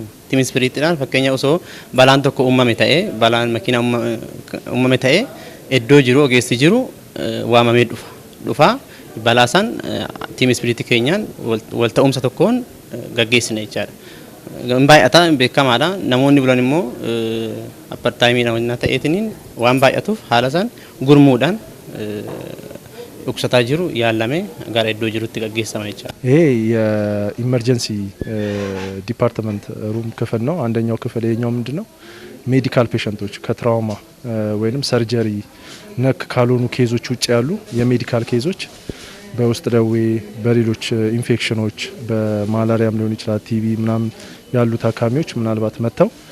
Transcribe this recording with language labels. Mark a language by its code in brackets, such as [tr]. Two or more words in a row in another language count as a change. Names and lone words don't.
[en] Tiim ispiriitiidhaan [om] fakkeenya osoo balaan tokko uumame ta'ee balaan makiinaa uumame ta'ee iddoo jiru ogeessi jiru waamamee dhufa balaasan [en] tiim ispiriitii [om] keenyaan wal ta'umsa tokkoon gaggeessina jechaadha. Hin baay'ata beekamaadha. Namoonni bulan immoo apartaayimii namoonni ta'eetiniin waan baay'atuuf haala san gurmuudhaan dhukkubsataa jiru yaallamee gara iddoo jirutti gaggeessama jechaadha. [am] ይሄ [en] emergency department room [am] ክፍል ነው። አንደኛው ክፍል ይሄኛው ምንድነው? [en] medical patients [am] ከትራውማ ወይንም ሰርጀሪ ነክ ካልሆኑ ኬዞች ውጭ ያሉ [en] medical cases [am] በውስጥ ደዌ በሌሎች ኢንፌክሽኖች በማላሪያም ሊሆን ይችላል ቲቪ ምናምን ያሉ ታካሚዎች ምናልባት መተው